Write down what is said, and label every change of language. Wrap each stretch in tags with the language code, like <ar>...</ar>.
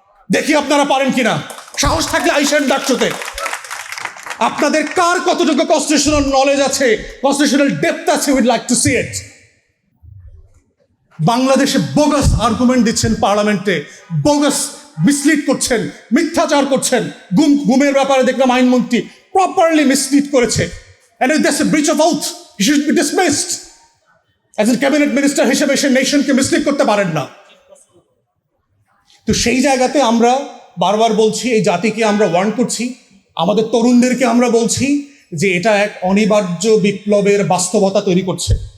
<bn>দেখি আপনারা পারেন কিনা, সাহস থাকলে আইসেন ডাকসুতে। আপনাদের কার কতটুকু কনস্টিটিউশনাল নলেজ আছে, কনস্টিটিউশনাল ডেপথ আছে,</bn> <en>We'd like to see it.</en> <bn>বাংলাদেশে বোগাস আর্গুমেন্ট দিচ্ছেন পার্লামেন্টে, বোগাস মিসলিড করছেন, মিথ্যাচার করছেন। গুমের ব্যাপারে দেখলাম আইনমন্ত্রী প্রপারলি মিসলিড করেছে,</bn> <en>and if there's a breach of oath, he should be dismissed. As a cabinet minister</en> <bn>হিসেবে সে নেশনকে মিসলিড করতে পারেন না। তো সেই জায়গাতে আমরা বারবার বলছি, এই জাতিকে আমরা ওয়ার্ন করছি, আমাদের তরুণদেরকে আমরা বলছি যে এটা এক অনিবার্য বিপ্লবের বাস্তবতা তৈরি করছে।</bn>